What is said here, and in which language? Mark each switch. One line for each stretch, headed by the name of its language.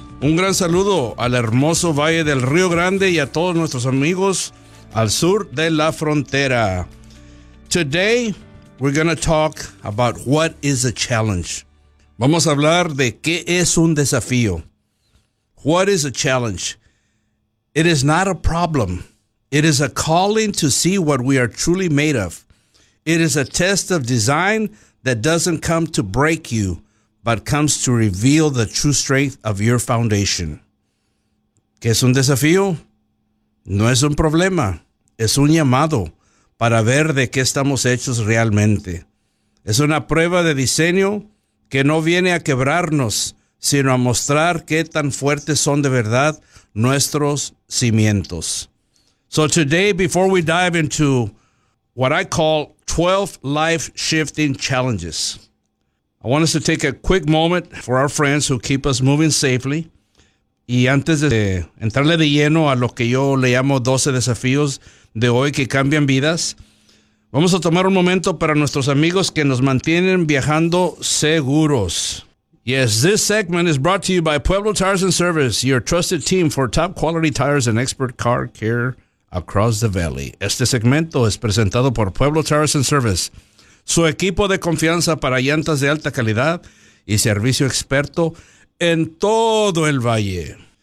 Spanish: Un gran saludo al hermoso Valle del Río Grande y a todos nuestros amigos al sur de la frontera.
English: Today, we're going to talk about what is a challenge.
Spanish: Vamos a hablar de qué es un desafío.
English: What is a challenge? It is not a problem. It is a calling to see what we are truly made of. It is a test of design that doesn't come to break you, but comes to reveal the true strength of your foundation.
Spanish: ¿Qué es un desafío? No es un problema, es un llamado para ver de qué estamos hechos realmente. Es una prueba de diseño que no viene a quebrarnos, sino a mostrar qué tan fuertes son de verdad nuestros cimientos.
English: So today, before we dive into what I call 12 life-shifting challenges, I want us to take a quick moment for our friends who keep us moving safely.
Spanish: Y antes de entrarle de lleno a lo que yo le llamo 12 desafíos de hoy que cambian vidas, vamos a tomar un momento para nuestros amigos que nos mantienen viajando seguros.
English: Yes, this segment is brought to you by Pueblo Tires and Service, your trusted team for top quality tires and expert car care across the valley.
Spanish: Este segmento es presentado por Pueblo Tires and Service, su equipo de confianza para llantas de alta calidad y servicio experto en todo el valle.